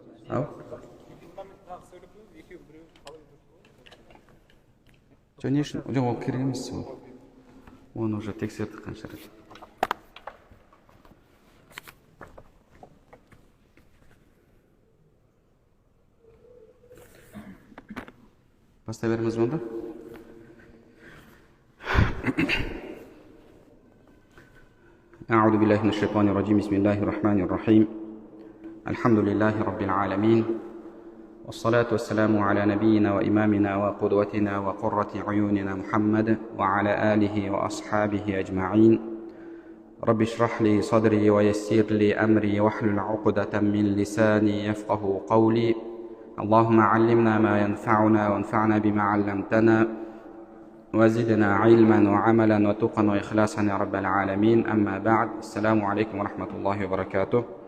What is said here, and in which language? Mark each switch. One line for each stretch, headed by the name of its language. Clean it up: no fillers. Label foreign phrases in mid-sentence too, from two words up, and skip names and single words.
Kazakh: Ау? Жоқ, не үшін? Жоқ, ол керек емес ол. Оны уже тексердік қанша рет. Бастай береміз онда.
Arabic: أعوذ بالله من الشيطان الرجيم بسم الله الرحمن الرحيم الحمد لله رب العالمين والصلاة والسلام على نبينا وإمامنا وقدوتنا وقرة عيوننا محمد وعلى آله وأصحابه أجمعين رب اشرح لي صدري ويسر لي أمري واحلل عقدة من لساني يفقه قولي اللهم علمنا ما ينفعنا وانفعنا بما علمتنا وزدنا علما وعملا وتقا وإخلاصا يا رب العالمين أما بعد السلام عليكم ورحمة الله وبركاته